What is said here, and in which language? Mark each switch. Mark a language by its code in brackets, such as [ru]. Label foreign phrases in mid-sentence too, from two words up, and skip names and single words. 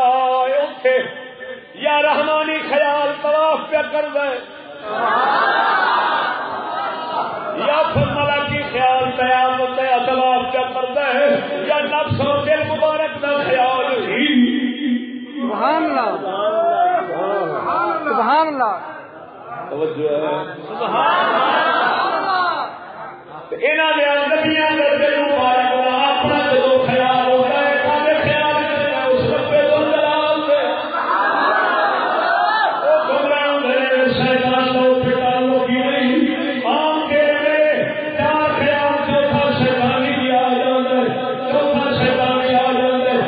[pa] اوتھے یا رحمانی خیال طواف پہ کردا ہے، یا پھر ملکی خیال قیامت تے طواف پہ کردا ہے، یا نفس اور دل مبارک دا خیال ہی. [ar] سبحان اللہ، سبحان اللہ. [ur] توجہ ہے. [pa] انہاں دے نبیاں دے دل مبارک دا [ur] اپنا جو خیال ہوتا ہے، سارے خیال کرتے ہیں اس رب ذوالجلال سے. [pa] وہ گمراہ ہوندے نے، شیطان دا اوتھے تعلق ہی نہیں. عام دل میں چار خیال، چوتھا شیطانی بھی آ جاندا ہے، چوتھا شیطانی آ جاندا ہے.